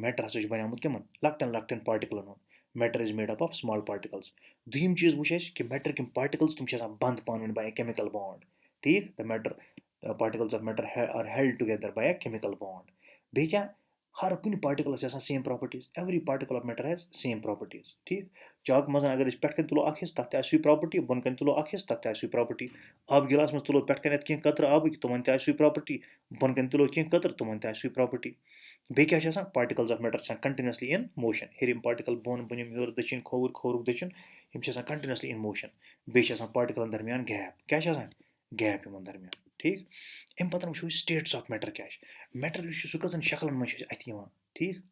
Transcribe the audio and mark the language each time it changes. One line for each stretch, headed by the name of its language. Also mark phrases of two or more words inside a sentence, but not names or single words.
Kashmiri: میٹر ہسا چھُ بنیومُت کٕمن لۄکٹٮ۪ن لۄکٹٮ۪ن پاٹِکلن ہُنٛد
English: matter is made up of small particles
Kashmiri: دوٚیِم چیٖز وٕچھ اَسہِ کہِ میٹرٕکۍ یِم پاٹِکلز تِم چھِ آسان بنٛد پانہٕ ؤنۍ
English: by a chemical bond
Kashmiri: ٹھیٖک
English: the matter particles of matter are held together by a chemical bond
Kashmiri: بیٚیہِ کیٛاہ ہر کُنہِ پاٹِکلس چھِ آسان
English: same properties every particle of matter has same properties
Kashmiri: ٹھیٖک چاکہٕ منٛز اگر أسۍ پٮ۪ٹھ کَنۍ تُلو اکھ حصہٕ تَتھ تہِ آسہِ سُے پراپرٹی بۄن کَنۍ تُلو اکھ حصہٕ تَتھ تہِ آسہِ سُے پراپرٹی آبہٕ گِلاس منٛز تُلو پٮ۪ٹھ کَنٮ۪تھ کینٛہہ قطرٕ آبٕکۍ تِمن تہِ آسہِ سُے پراپرٹی بۄن کَنۍ تُلو کینٛہہ قطرٕ تِمن تہِ آسہِ سُے پراپرٹی بیٚیہِ کیٛاہ چھِ آسان
English: particles of matter
Kashmiri: چھِ آسان
English: continuously in motion
Kashmiri: ہیٚرِم پاٹِکل بۄن بۄنِم ہیوٚر دٔچھِنۍ کھووُر کھوورُک دٔچھُن یِم چھِ آسان
English: continuously in motion
Kashmiri: بیٚیہِ چھِ آسان پاٹِکلن درمیان گیپ کیٛاہ چھِ آسان گیپ یِمن درمیان ٹھیٖک اَمہِ پتہٕ وٕچھو أسۍ
English: states of matter
Kashmiri: کیٛاہ چھِ میٹر یُس چھُ سُہ کٔژن شکلن منٛز چھُ اَسہِ اَتھِ یِوان ٹھیٖک